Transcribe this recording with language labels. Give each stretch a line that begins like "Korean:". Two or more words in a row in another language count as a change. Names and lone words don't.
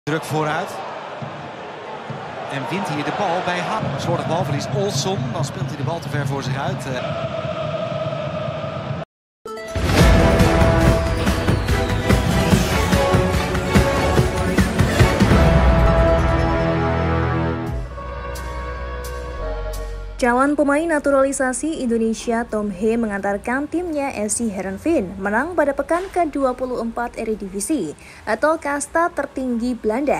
Dutch: Druk vooruit. En wint hier de bal bij Ham. Slordig balverlies Olsson. Dan speelt hij de bal te ver voor zich uit.
Indonesian: Calon pemain naturalisasi Indonesia Tom Hee mengantarkan timnya SC Heerenveen menang pada pekan ke-24 Eredivisie atau kasta tertinggi Belanda.